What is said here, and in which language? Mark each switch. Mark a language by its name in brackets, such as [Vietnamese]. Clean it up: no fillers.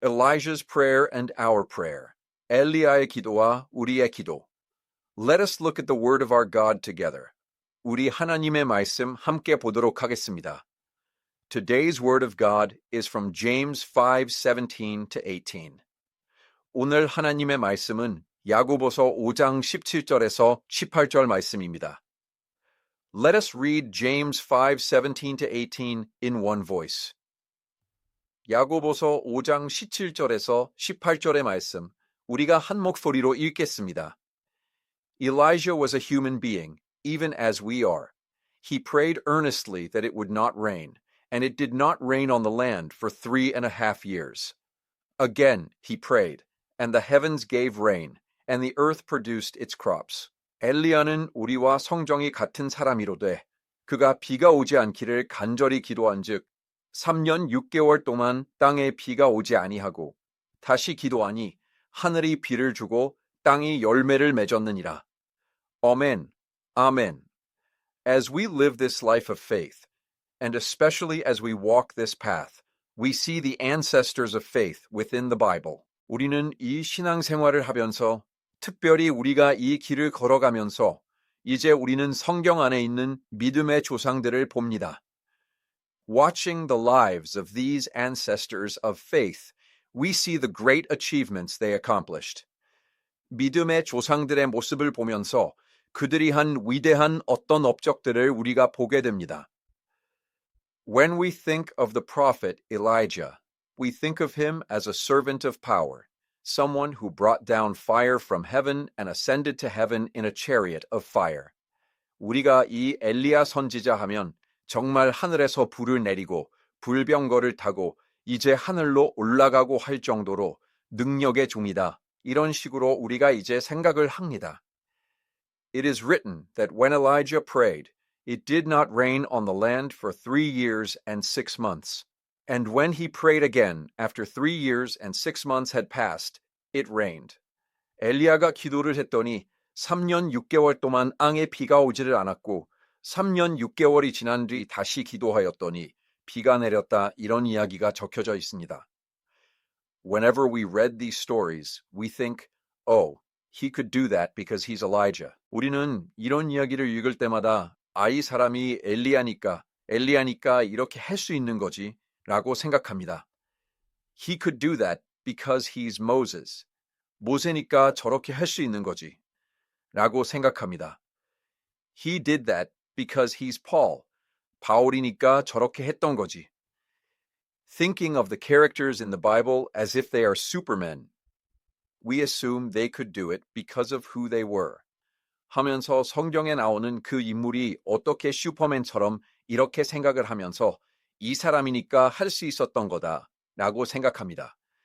[English] Elijah's prayer and our prayer. [Korean] 엘리야의 기도와 우리의 기도. [English] Let us look at the word of our God together. [Korean] 우리 하나님의 말씀 함께 보도록 하겠습니다. [English] Today's word of God is from James 5:17 to 18. [Korean] 오늘 하나님의 말씀은 야고보서 5장 17절에서 18절 말씀입니다. [English] Let us read James 5:17 to 18 in one voice. [Korean] 야고보서 5장 17절에서 18절의 말씀, 우리가 한 목소리로 읽겠습니다. [English] Elijah was a human being, even as we are. He prayed earnestly that it would not rain, and it did not rain on the land for 3.5 years. Again he prayed, and the heavens gave rain, and the earth produced its crops. [Korean] 엘리야는 우리와 성정이 같은 사람이로되 그가 비가 오지 않기를 간절히 기도한즉 3년 6개월 동안 땅에 비가 오지 아니하고 다시 기도하니 하늘이 비를 주고 땅이 열매를 맺었느니라. [English] Amen. Amen. As we live this life of faith, and especially as we walk this path, we see the ancestors of faith within the Bible. [Korean] 우리는 이 신앙생활을 하면서 특별히 우리가 이 길을 걸어가면서 이제 우리는 성경 안에 있는 믿음의 조상들을 봅니다. [English] Watching the lives of these ancestors of faith, we see the great achievements they accomplished. [Korean] 믿음의 조상들의 모습을 보면서 그들이 한 위대한 어떤 업적들을 우리가 보게 됩니다. [English] When we think of the prophet Elijah, we think of him as a servant of power, someone who brought down fire from heaven and ascended to heaven in a chariot of fire. [Korean] 우리가 이 엘리야 선지자 하면 정말 하늘에서 불을 내리고 불병거를 타고 이제 하늘로 올라가고 할 정도로 능력의 종이다. 이런 식으로 우리가 이제 생각을 합니다. [English] It is written that when Elijah prayed, it did not rain on the land for 3 years and 6 months. And when he prayed again, after 3 years and 6 months had passed, it rained. [Korean] 엘리야가 기도를 했더니 3년 6개월 동안 땅에 비가 오지를 않았고 3년 6개월이 지난 뒤 다시 기도하였더니 비가 내렸다. 이런 이야기가 적혀져 있습니다. [English] Whenever we read these stories, we think, oh, he could do that because he's Elijah. [Korean] 우리는 이런 이야기를 읽을 때마다 이 사람이 엘리야니까 이렇게 할 수 있는 거지 라고 생각합니다. [English] He could do that because he's Moses. [Korean] 모세니까 저렇게 할 수 있는 거지 라고 생각합니다. [English] He did that because he's Paul. [Korean] 바울이니까 저렇게 했던 거지. [English] Thinking of the characters in the Bible as if they are supermen, we assume they could do it because of who they were. [Korean] 하면서 성경에 나오는 그 인물이 어떻게 슈퍼맨처럼 이렇게 생각을 하면서 이 사람이니까 할 수 있었던 거다 라고 생각합니다.